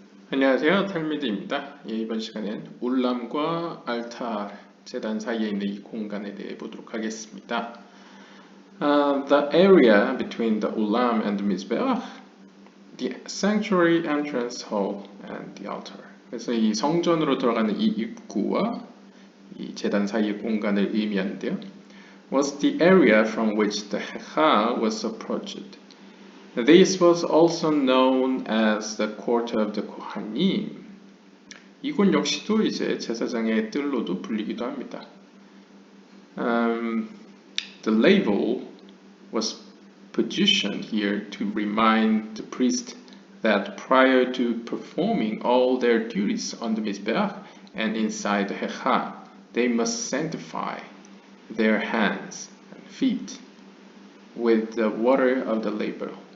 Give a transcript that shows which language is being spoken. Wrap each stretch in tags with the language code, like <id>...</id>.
<ko>안녕하세요, 탈미드입니다. 이번 시간엔 울람과 알타 제단 사이에 있는 이 공간에 대해 보도록 하겠습니다.</ko> <en>The area between the ulam and the mizbeach, the sanctuary entrance hall, and the altar.</en> <ko>그래서 이 성전으로 들어가는 이 입구와 이 제단 사이의 공간을 의미하는데요.</ko> <en>Was the area from which the hecha was approached. This was also known as the court of the Kohanim.</en> <ko>이곳 역시도 이제 제사장의 뜰로도 불리기도 합니다.</ko> <en>The label was positioned here to remind the priest that prior to performing all their duties on the Mizbeach and inside the Hecha, they must sanctify their hands and feet with the water of the label.</en>